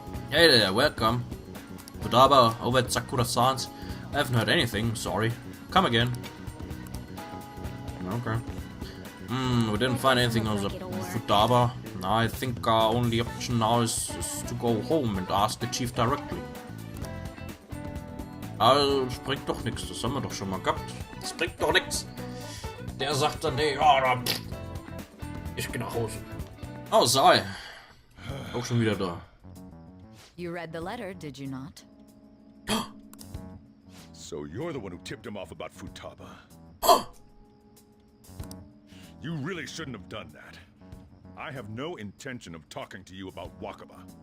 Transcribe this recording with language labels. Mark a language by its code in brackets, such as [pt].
[en] Hey there, welcome. Futaba over at Sakura-san's. I haven't heard anything, sorry. Come again. Okay. We didn't find anything on the Futaba. I think our only option now is to go home and ask the chief directly. [de] Also, das bringt doch nichts, das haben wir doch schon mal gehabt. Das bringt doch nichts. Der sagt dann, nee, ja, ich geh nach Hause. Oh, sei. Auch schon wieder da. [en] You read the letter, did you not? So you're the one who tipped him off about Futaba. You really shouldn't have done that. I have no intention of talking to you about Wakaba.